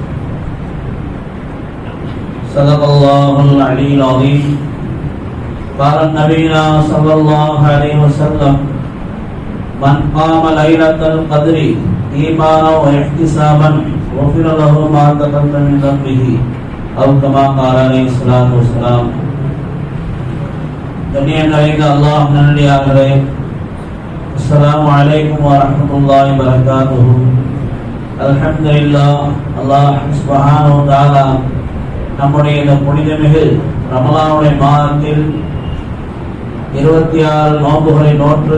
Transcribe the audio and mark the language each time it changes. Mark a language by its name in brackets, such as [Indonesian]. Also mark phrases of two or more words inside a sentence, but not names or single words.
[Arabic] صدق الله العلي العظيم قال النبي صلى الله عليه وسلم من قام ليلة القدر إيمانا واحتسابا غفر له ما تقدم من ذنبه أو كما قال عليه الصلاة والسلام. [Tamil] கண்ணியம் நிறைந்த அல்லாஹ் நல்லடியார்களே, [Arabic] السلام عليكم ورحمة الله وبركاته. [Tamil] அல்ஹம்துலில்லாஹ், [Arabic] الله سبحانه وتعالى [Tamil] நம்முடைய இந்த புனிதமிகு ரமலானுடைய மாதத்தில் 26 நோன்புகளை நோற்று